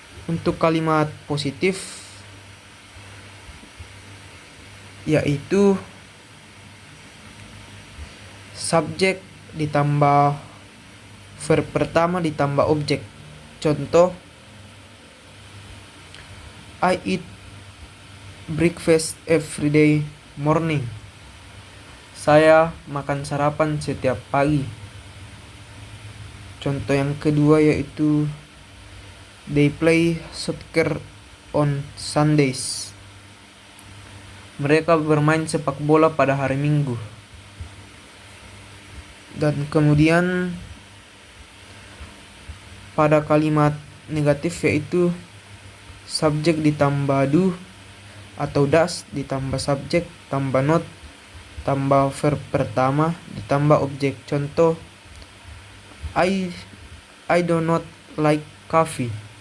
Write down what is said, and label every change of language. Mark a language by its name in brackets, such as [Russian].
[Indonesian] Untuk kalimat positif yaitu subjek ditambah verb pertama ditambah objek. Contoh, [English] I eat breakfast every day morning. [Indonesian] Saya makan sarapan setiap pagi. Contoh yang kedua yaitu [English] they play soccer on Sundays. [Indonesian] Mereka bermain sepak bola pada hari Minggu. Dan kemudian pada kalimat negatif yaitu subjek ditambah do atau does ditambah subjek tambah not tambah verb pertama ditambah objek. Contoh, [English] I do not like coffee.